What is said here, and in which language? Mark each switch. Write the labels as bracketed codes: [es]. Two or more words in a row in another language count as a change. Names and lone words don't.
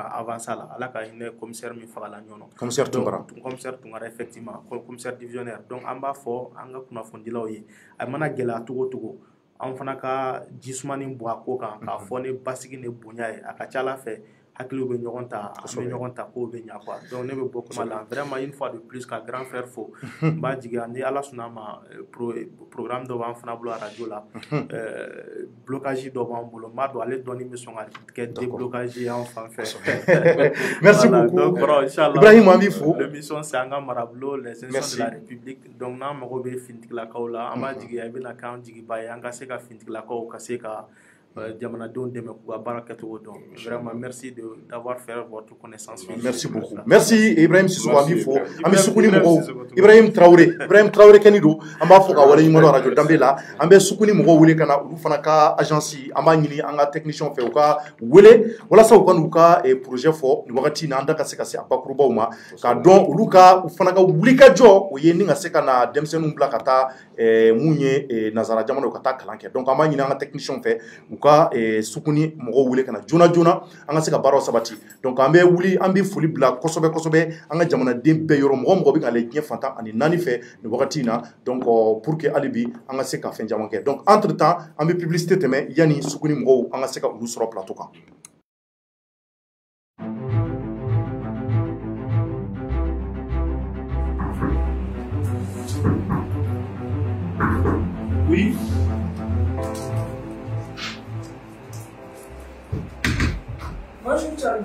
[bm] avancer a la ala ka hinɛ commissaire min fagala ɲɔnɔ commissaire Tunkara effectivement [fr] commissaire divisionnaire [bm] donc an b'a fɔ an ka kunnafonidilaw ye a mana gɛlɛya cogo o cogo an fana ka jisumani bɔ a ko kan k'a fɔ ni basigi ni bonya ye a ka ca ala fɛ hakiliw bɛ ɲɔgɔn ta an bɛ ɲɔgɔn ta k'o bɛ ɲa quoi donc ne bɛ bɔ kuma la vraiment [fr] une fois de plus [bm] ka [fr] grand frère [bm] fo n b'a jigiya ni ala sɔnna ma programme dɔ b'an fana bolo radio la blocage dɔ b'an bolo n b'a dɔn ale dɔɔni bɛ sɔn ka kɛ déblocage ye an fan fɛ [fr] merci beaucoup [ar] donc inchallah [bm] Ibrahim an b'i fo [fr] l'émission c'est [bm] an ka marabolo [fr] les institutions de la République [bm] donc n'an mago bɛ finitigilakaw la an b'a jigiya i bɛna k'an jigiba ye an ka se ka finitigilakaw ka se ka jamanadenw dɛmɛ k'u ka baara kɛcogo dɔn [fr] vraiment merci d'avoir fait votre connaissance merci beaucoup merci [bm] Ibrahim Sissoko an b'i fo an bɛ Sukuni mɔgɔw Ibrahim Traoré kɛni don an b'a fɔ ka waleɲuman dɔn radio Danbe la an bɛ Sukuni mɔgɔw wele ka na olu fana ka agence an b'a ɲini an ka technicien fɛ u ka wele walasa u ka n'u ka projet fɔ nin wagati in na an da ka se a bakurubaw ma k'a dɔn olu fana ka wulikajɔ o ye ni ka se ka na denmisɛnninw bila ka taa mun ye nazara jamanaw ka taa kalan kɛ donc an b'a ɲini an ka technicien fɛ u ka Sukuni mɔgɔw wele ka na joona joona an ka se ka baaraw sabati donc an bɛ wuli an bɛ foli bila kosɛbɛ kosɛbɛ an ka jamanaden bɛɛ yɔrɔ mɔgɔ mɔgɔ bɛ k'ale diɲɛ fantan ani naani fɛ nin wagati in na [fr] donc pour que [bm] hali bi an ka se ka fɛn caman kɛ donc entre temps an bɛ publicité tɛmɛ yanni Sukuni mɔgɔw an ka se ka olu sɔrɔ plateau kan. [fr] Oui. Bonjour, Charles.